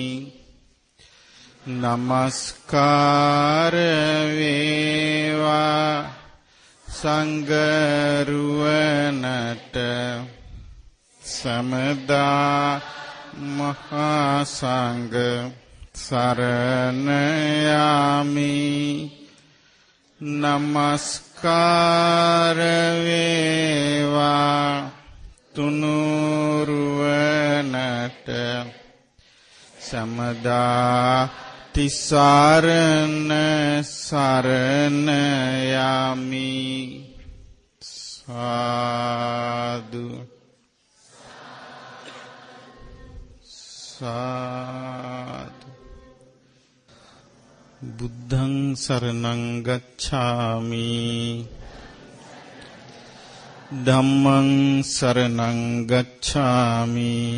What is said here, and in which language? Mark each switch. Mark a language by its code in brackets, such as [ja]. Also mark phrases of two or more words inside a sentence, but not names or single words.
[si] නමස්කාර වේවා සංඝරුවනට සමදා මහා සංඝ සරණ යමි නමස්කාර වේවා තුනුරුවනට සමදා තිසරණ සරණ යමි [pi] සාදු සාදු බුද්ධං සරණං ගච්ඡාමි ධම්මං සරණං ගච්ඡාමි